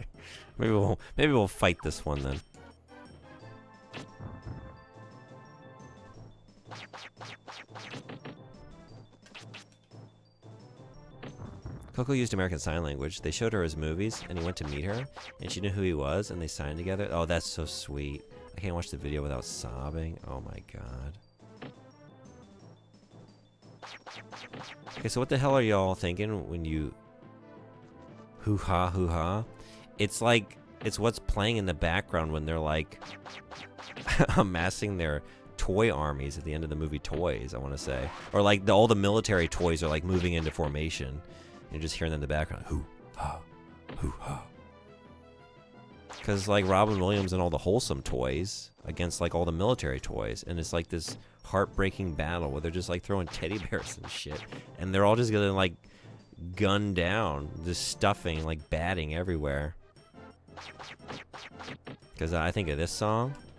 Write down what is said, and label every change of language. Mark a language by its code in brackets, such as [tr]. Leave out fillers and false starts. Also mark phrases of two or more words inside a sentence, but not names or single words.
[en] Maybe we'll fight this one then. Coco used American Sign Language. They showed her his movies, and he went to meet her, and she knew who he was, and they signed together. Oh, that's so sweet. I can't watch the video without sobbing. Oh my god. Okay, so what the hell are y'all thinking when you... Hoo-ha, hoo-ha? It's like, it's what's playing in the background when they're like amassing their toy armies at the end of the movie Toys, I want to say. Or like all the military toys are like moving into formation. You're just hearing them in the background. Hoo-ha, hoo-ha. Because like Robin Williams and all the wholesome toys against like all the military toys. And it's like this heartbreaking battle where they're just like throwing teddy bears and shit. And they're all just gonna like gun down. Just stuffing, like batting everywhere. Because I think of this song.